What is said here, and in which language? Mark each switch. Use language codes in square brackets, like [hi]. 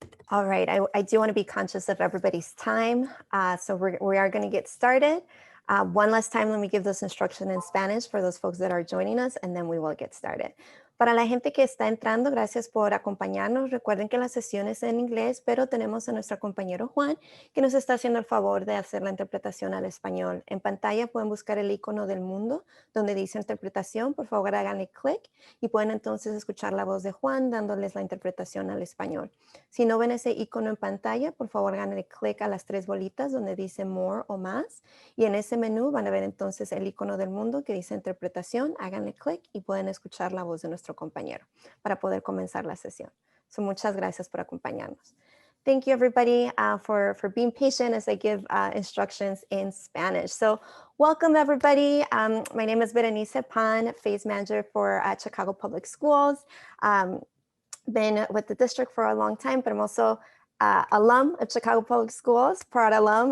[en] All right, I do want to be conscious of everybody's time, so we are going to get started. One last time, let me give those instructions in Spanish for those folks that are joining us, and then we will get started. [es] Para la gente que está entrando, gracias por acompañarnos. Recuerden que la sesión es en inglés, pero tenemos a nuestro compañero Juan, que nos está haciendo el favor de hacer la interpretación al español. En pantalla pueden buscar el icono del mundo donde dice interpretación. Por favor, háganle clic y pueden entonces escuchar la voz de Juan dándoles la interpretación al español. Si no ven ese icono en pantalla, por favor, háganle clic a las tres bolitas donde dice More o Más. Y en ese menú van a ver entonces el icono del mundo que dice Interpretación. Háganle clic y pueden escuchar la voz de nuestro compañero para poder comenzar la sesión. Muchas gracias por acompañarnos. [en] Thank you, everybody, for being patient as I give instructions in Spanish. So welcome, everybody. My name is Berenice Pan, phase manager for Chicago Public Schools. Been with the district for a long time, but I'm also alum of Chicago Public Schools, proud alum.